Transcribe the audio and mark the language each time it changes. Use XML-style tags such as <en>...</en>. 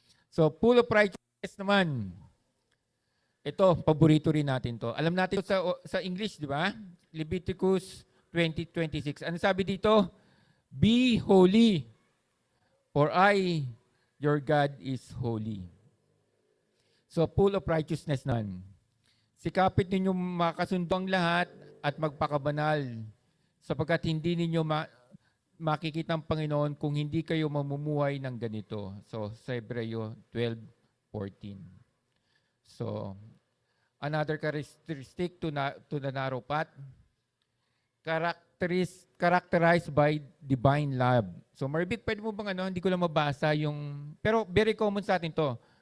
<tl>So,</tl> <en>full of righteousness</en> <tl>naman. Ito, paborito rin natin to. Alam natin sa English, di ba? Leviticus 20:26. Ano sabi dito?</tl> <en>Be holy, for I, your God, is holy. So, full of righteousness nan.</en> <tl>Sikapit ninyo makasundo ang lahat at magpakabanal sapagkat hindi ninyo makikita ang Panginoon kung hindi kayo mamumuhay ng ganito. So, sa Hebreo 12:14.</tl> <en>So, another characteristic to the narrow path, characterized by divine love.</en> <tl>So, Maribik, pwede mo bang hindi ko lang mabasa yung, pero</tl> <en>very common</en> <tl>sa atin to.</tl>